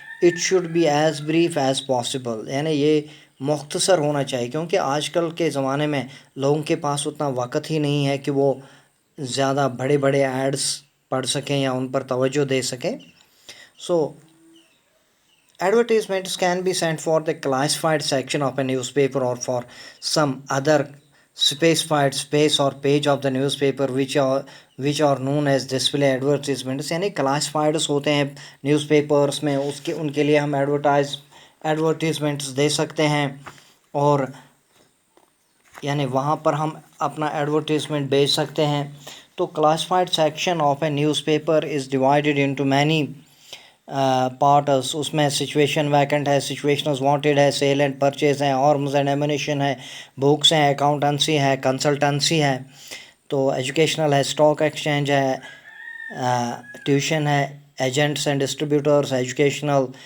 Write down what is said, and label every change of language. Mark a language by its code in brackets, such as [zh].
[en] It should be as brief as possible. [ur] یعنی یہ مختصر ہونا چاہیے کیونکہ آج کل کے زمانے میں لوگوں کے پاس اتنا وقت ہی نہیں ہے کہ وہ زیادہ بڑے بڑے ایڈس پڑھ سکیں یا ان پر توجہ دے سکیں. [en] So advertisements can be sent for the classified section of a newspaper or for some other specified space or page of the newspaper which are known as display advertisements. [ur] یعنی classifieds ہوتے ہیں نیوز پیپرس میں، ان کے لیے ہم advertisements دے سکتے ہیں اور یعنی وہاں پر ہم اپنا ایڈورٹیزمنٹ بیچ سکتے ہیں. [en] تو classified section of a newspaper is divided into many parts. [ur] اس میں سچویشن ویکنٹ ہے، سچویشنز وانٹیڈ ہے، سیل اینڈ پرچیز ہے، آرمز اینڈ ایمونیشن ہے، بکس ہیں، اکاؤنٹنسی ہے، کنسلٹنسی ہے، تو ایجوکیشنل ہے، اسٹاک ایکسچینج ہے، ٹیوشن ہے، ایجنٹس اینڈ ڈسٹریبیوٹرس ایجوکیشنل.